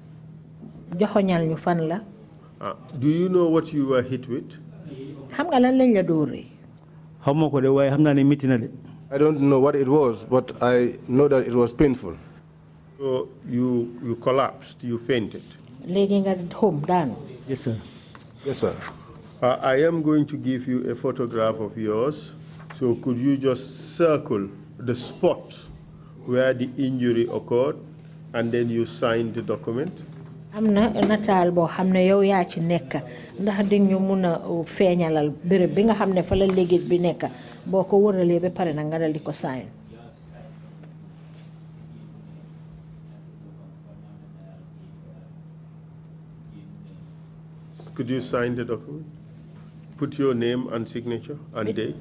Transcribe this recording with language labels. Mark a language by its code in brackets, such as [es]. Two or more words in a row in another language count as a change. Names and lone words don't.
[en] Do you know what you were hit with? I don't know what it was, but I know that it was painful. So you collapsed, you fainted. [wo] Léegi nga home daan. [en] Yes, sir. Yes, sir. I am going to give you a photograph of yours. So could you just circle the spot where the injury occurred, and then you sign the document? [wo] Amna nataal boo xam ne yow yaa ci nekk ndax di ñu mun a feeñalal béréb bi nga xam ne fa la léegit bi nekk boo ko wëralee ba pare na nga dal di ko sign. [en] Could you sign the document? Put your name and signature and date.